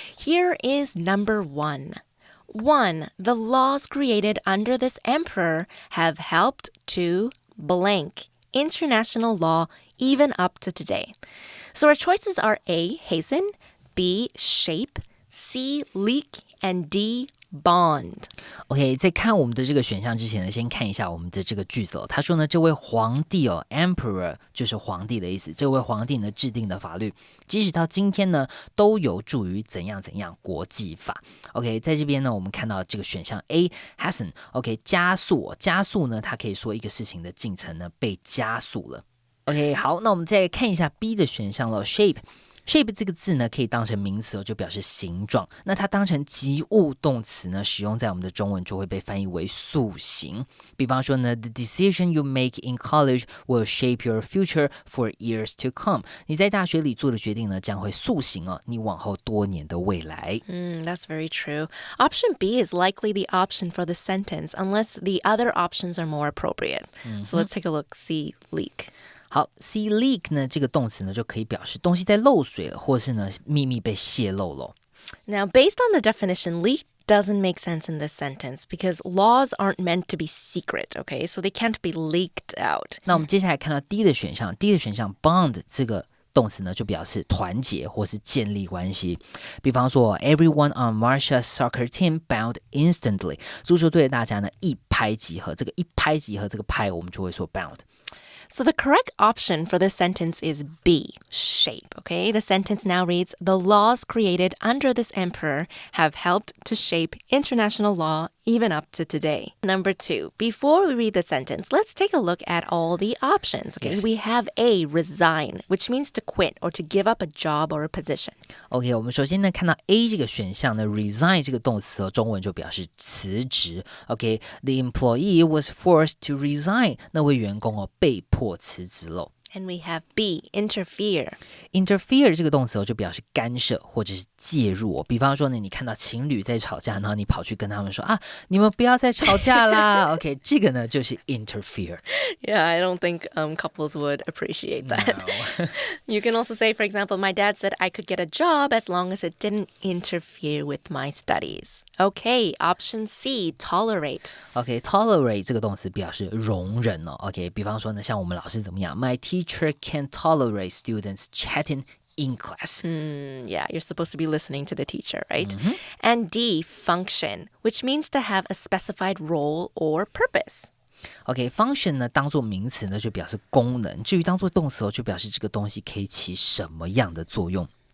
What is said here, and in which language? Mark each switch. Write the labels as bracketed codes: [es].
[en] Here is number 1. 1. The laws created under this emperor have helped to blank international law even up to today. So our choices are A, hasten, B, shape, C, leak, and D, bond. [zh] OK， 在看我们的这个选项之前呢，先看一下我们的这个句子哦。他说呢，这位皇帝哦 ，emperor 就是皇帝的意思。这位皇帝呢制定的法律，即使到今天呢，都有助于怎样怎样国际法。 OK， 在这边呢，我们看到这个选项 A hasten，OK， 加速哦，加速呢，它可以说一个事情的进程呢被加速了。 OK， 好，那我们再看一下 B 的选项了 ，shape。shape 这个字呢，可以当成名词就表示形状。那它当成及物动词呢，使用在我们的中文就会被翻译为塑形。比方说呢 [en] ，The decision you make in college will shape your future for years to come。 [zh] 你在大学里做的决定呢，将会塑形哦，你往后多年的未来。 [en] That's very true. Option B is likely the option for the sentence unless the other options are more appropriate. So let's take a look. C, leak. [zh] 好 ，see leak 呢，这个动词呢就可以表示东西在漏水了，或是呢秘密被泄露了。 [en] Now, based on the definition, leak doesn't make sense in this sentence because laws aren't meant to be secret, okay? So they can't be leaked out. [zh] 那我们接下来看到 D 的选项 ，D 的选项 bond 这个动词呢就表示团结或是建立关系。比方说 [en] ，Everyone on Marsha's soccer team bound instantly。 [zh] 足球队的大家呢一拍即合，这个一拍即合，这个拍我们就会说 bound。So [en] the correct option for this sentence is B, shape, okay? The sentence now reads, the laws created under this emperor have helped to shape international law even up to today. Number 2, before we read the sentence, let's take a look at all the options, okay? Yes. We have A, resign, which means to quit or to give up a job or a position. [zh] OK， 我们首先呢看到 A 这个选项呢 ，resign 这个动词哦，中文就表示辞职。 [en] OK，the employee was forced to resign， [zh] 那位员工哦被迫辞职喽。 [en] And we have B, interfere. [zh] Interfere 这个动词哦，就表示干涉或者是介入哦。比方说呢，你看到情侣在吵架，然后你跑去跟他们说啊，你们不要再吵架啦。 OK， 这个呢就是 interfere. [en] Yeah, I don't think couples would appreciate that. No. You can also say, for example, my dad said I could get a job as long as it didn't interfere with my studies. Okay, option C, tolerate. [zh] OK，tolerate 这个动词表示容忍哦。 [en] OK， [zh] 比方说呢，像我们老师怎么样 [en] ？My teacher can't tolerate students chatting in class. Yeah, you're supposed to be listening to the teacher, right? And D, function, which means to have a specified role or purpose. [zh] OK，function 呢当做名词呢就表示功能，至于当做动词就表示这个东西可以起什么样的作用。